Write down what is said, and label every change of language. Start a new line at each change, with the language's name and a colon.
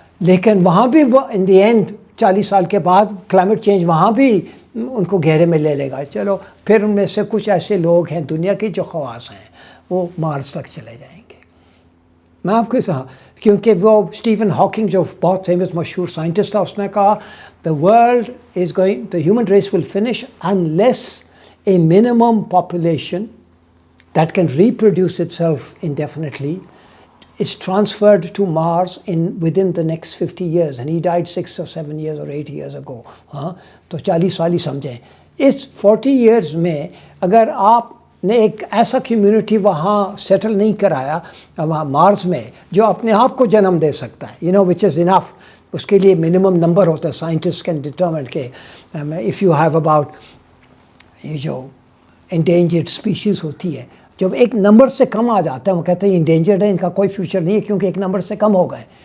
Urdu: لیکن وہاں بھی وہ ان دی اینڈ 40 سال کے بعد کلائمیٹ چینج وہاں بھی ان کو گھیرے میں لے لے گا. چلو پھر ان میں سے کچھ ایسے لوگ ہیں دنیا کے جو خواص ہیں وہ مارس تک چلے جائیں گے. میں آپ کو کیونکہ وہ اسٹیفن ہاکنگ جو بہت فیمس مشہور سائنٹسٹ تھا, اس نے کہا
English: the human race will finish unless a minimum population that can reproduce itself indefinitely is transferred to Mars within the next 50 years. And he died 6 or 7 years or 8 years ago.
Urdu: تو 40 سال ہی سمجھیں. اس 40 years میں اگر آپ نے ایک ایسا community وہاں سیٹل نہیں کرایا وہاں مارس میں جو اپنے آپ کو جنم دے سکتا ہے,
English: which is enough
Urdu: اس کے لیے منیمم نمبر ہوتا ہے.
English: scientist can determine
Urdu: کہ
English: if you have about
Urdu: یہ جو انڈینجرڈ اسپیشیز ہوتی ہے, جب ایک نمبر سے کم آ جاتا ہے وہ کہتے ہیں انڈینجرڈ ہے, ان کا کوئی فیوچر نہیں ہے کیونکہ ایک نمبر سے کم ہو گئے.